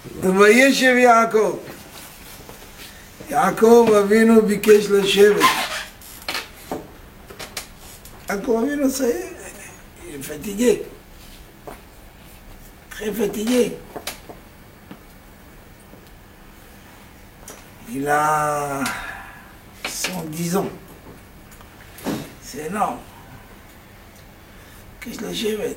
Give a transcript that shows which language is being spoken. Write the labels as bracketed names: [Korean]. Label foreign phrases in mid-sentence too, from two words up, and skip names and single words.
[Hebrew] וישב יעקב. יעקב אבינו ביקש לשבת. [French] יעקב אבינו il est fatigué. Très fatigué. Il a 110 ans. C'est énorme. Qu'est-ce que la chevet?